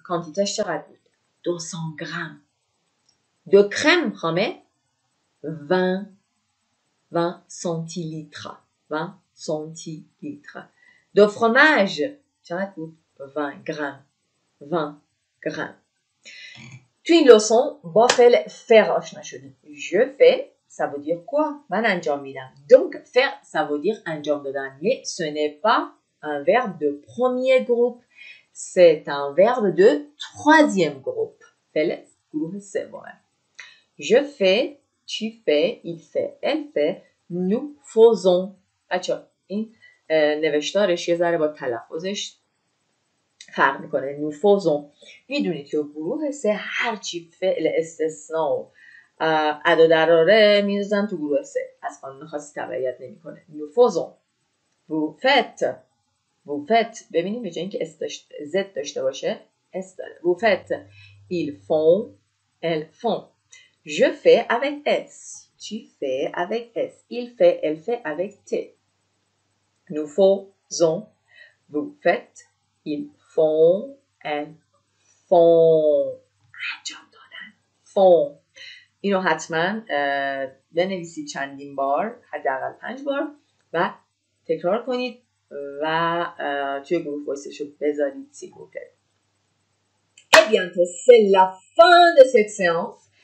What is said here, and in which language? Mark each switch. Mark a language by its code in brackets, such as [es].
[fa] quantitéش چقدر بود؟ [fr] 200 grammes. De crème خامه 20 centilitres. 20 centilitres. De fromage [fa] چقدر بود؟ [fr] 20 grammes. 20 grammes. [fa] تو این leçon با فعل faire آشنا شدیم. [fr] Je fais, ça veut dire quoi? [fa] من انجام میدم. [fr] Donc faire, ça veut dire [fa] انجام دادن. [fr] Mais ce n'est pas un verbe de premier groupe. C'est un verbe de troisième groupe. [fa] فعل گروه سوم. [fr] Je fais, tu fais, il fait, elle fait, nous faisons. [fa] بچه این نوشتارش یه ذره با تلفظش فرق میکنه. [fr] nous faisons. [fa] میدونید که گروه سه هرچی فعل استثناء و ادا دراره میذارن تو گروه سه. از قانون خاصی تبعیت نمیکنه. [fr] nous faisons. vous faites. [fa] ببینید به جای اینکه زد داشته باشه اس داره. [fr] vous faites. ils font. elles font. Je fais avec S. Tu fais avec S. Il fait, elle fait avec T. Nous faisons. Vous faites. Ils font. Elles font. [fa] انجام دادن. [fr] font. [fa] اینو حتما بنویسید چندین بار، حداقل 5 بار و تکرار کنید و توی گروه وایسش رو بذارید [fr] s'il vous plaît. Et bientôt, c'est la fin de cette séance.